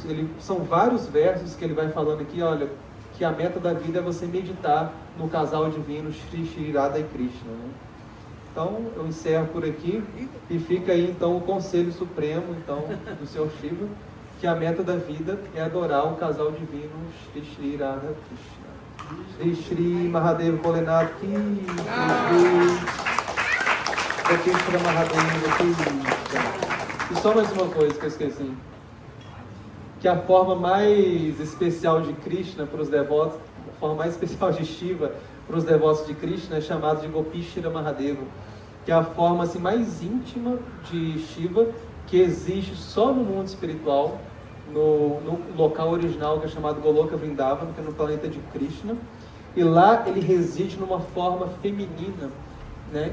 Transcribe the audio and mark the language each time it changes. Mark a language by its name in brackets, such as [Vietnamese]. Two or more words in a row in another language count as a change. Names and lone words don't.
[Portuguese] São vários versos que ele vai falando aqui, olha, que a meta da vida é você meditar no casal divino Shri Shri Radha e Krishna, né? Então eu encerro por aqui e fica aí então o conselho supremo então do Senhor Shiva, que a meta da vida é adorar o casal divino Shri Shri Radha Krishna. [Hindi] श्री श्री महादेव भोलेनाथ की श्री कृष्ण महादेव की. [Portuguese] E só mais uma coisa que eu esqueci, que a forma mais especial de Krishna para os devotos, a forma mais especial de Shiva para os devotos de Krishna é chamada de Gopishira Mahadeva, que é a forma assim, mais íntima de Shiva, que existe só no mundo espiritual, no local original que é chamado Goloka Vrindavan, que é no planeta de Krishna, e lá ele reside numa forma feminina, né?